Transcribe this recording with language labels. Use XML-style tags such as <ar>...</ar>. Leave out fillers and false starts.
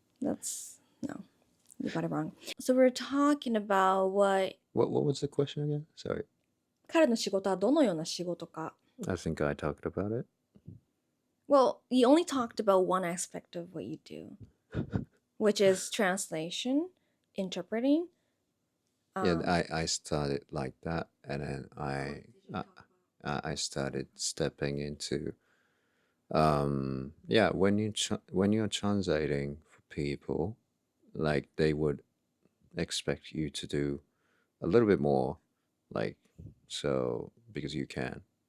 <en>That's no, you got it wrong. So we're talking about what What was the question again? Sorry.</en> <ja>彼の仕事はどのような仕事か.</ja> <en>I think I talked about it. Well, you only talked about one aspect of what you do, which is translation, interpreting. Yeah, I started like that, and then I started stepping into yeah, when you're translating for people, like they would expect you to do a little bit more, like, so because you can.</en>